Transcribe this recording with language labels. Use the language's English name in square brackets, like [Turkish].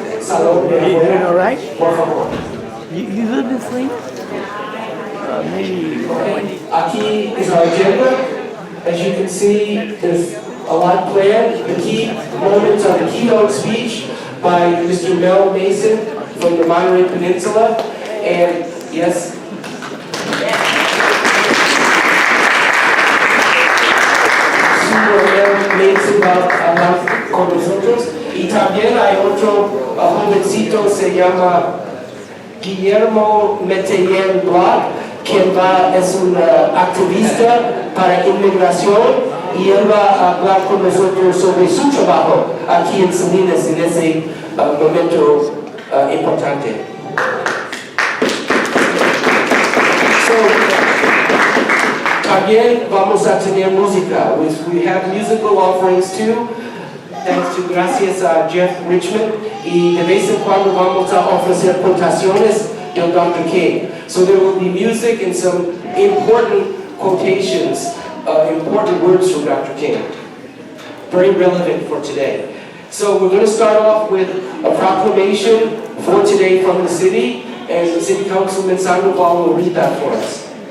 [English] You doing all right? You live this thing? Maybe. [Spanish] Aquí [English] is our agenda. As you can see, there's a lot planned. The key moments are the keynote speech by Mr. Mel Mason from the Monterey Peninsula. And yes, [Spanish] Super Mel Mason va a hablar con nosotros. Y también hay otro jovencito, se llama Guillermo Meteyen Black, quien es un activista para inmigración, y él va a hablar con nosotros sobre su trabajo aquí en Salinas en ese momento importante. También vamos a tener música. [English] We have musical offerings too. Thanks to [Spanish] gracias a Jeff Richmond, y de vez en cuando vamos a ofrecer quotaciones del Dr. King. [English] So there will be music and some important quotations, important words from Dr. King. Very relevant for today. So we're going to start off with a proclamation for today from the city, and City Councilman Sandoval will read that for us.